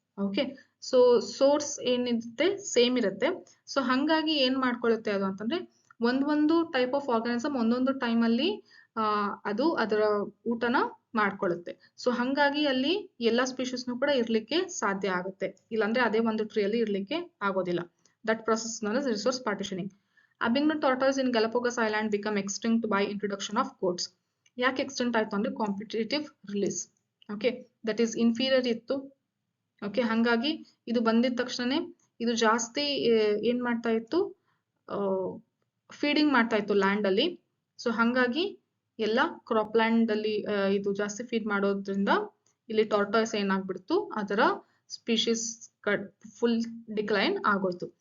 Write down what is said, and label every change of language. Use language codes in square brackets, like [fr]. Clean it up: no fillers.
[kn] Okay, so source ಏನಿರುತ್ತೆ same ಇರುತ್ತೆ. So ಹಂಗಾಗಿ ಏನ್ ಮಾಡ್ಕೊಳ್ಳುತ್ತೆ ಅದು ಅಂತಂದ್ರೆ ಒಂದೊಂದು ಟೈಪ್ ಆಫ್ ಆರ್ಗಾನಿಸಮ್ ಒಂದೊಂದು ಟೈಮ್ ಅಲ್ಲಿ ಅದು ಅದರ ಊಟನ ಮಾಡ್ಕೊಳ್ಳುತ್ತೆ. ಸೊ ಹಂಗಾಗಿ ಅಲ್ಲಿ ಎಲ್ಲಾ ಸ್ಪೀಶೀಸ್ನು ಕೂಡ ಇರ್ಲಿಕ್ಕೆ ಸಾಧ್ಯ ಆಗುತ್ತೆ, ಇಲ್ಲಾಂದ್ರೆ ಅದೇ ಒಂದು ಟ್ರೀ ಅಲ್ಲಿ ಇರ್ಲಿಕ್ಕೆ ಆಗೋದಿಲ್ಲ. [en] That process known as resource partitioning. Abingdon tortoise in Galapagos Island become extinct by introduction of goats. [kn] ಯಾಕೆ ಎಕ್ಸ್ಟೆಂಟ್ ಆಯ್ತು ಅಂದ್ರೆ competitive release. Okay, that is inferior ಇತ್ತು. ಓಕೆ, ಹಂಗಾಗಿ ಇದು ಬಂದಿದ ತಕ್ಷಣನೇ ಇದು ಜಾಸ್ತಿ ಏನ್ ಮಾಡ್ತಾ ಇತ್ತು, ಫೀಡಿಂಗ್ ಮಾಡ್ತಾ ಇತ್ತು ಲ್ಯಾಂಡ್ ಅಲ್ಲಿ. ಸೊ ಹಂಗಾಗಿ ಎಲ್ಲ ಕ್ರಾಪ್ ಲ್ಯಾಂಡ್ ಅಲ್ಲಿ ಇದು ಜಾಸ್ತಿ ಫೀಡ್ ಮಾಡೋದ್ರಿಂದ ಇಲ್ಲಿ ಟಾರ್ಟಾಯ್ಸ್ ಏನಾಗ್ಬಿಡ್ತು, ಅದರ ಸ್ಪೀಶೀಸ್ ಫುಲ್ ಡಿಕ್ಲೈನ್ ಆಗೋಯ್ತು.